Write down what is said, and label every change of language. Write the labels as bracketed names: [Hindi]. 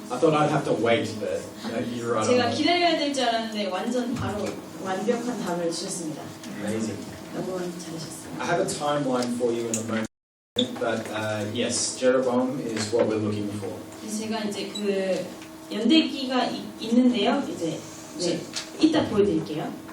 [English] I thought I'd have to wait, but you're right. [Korean] 제가 [English] on that. [Korean] 기다려야 될 줄 알았는데 완전 바로 완벽한 답을 주셨습니다. [English] Amazing. [Korean] 너무 잘하셨어요. [English] I have a timeline for you in a moment, but yes, Jeroboam is what we're looking for. [Korean] 제가 이제 그 연대기가 있는데요. 이제 네, 이따 보여드릴게요.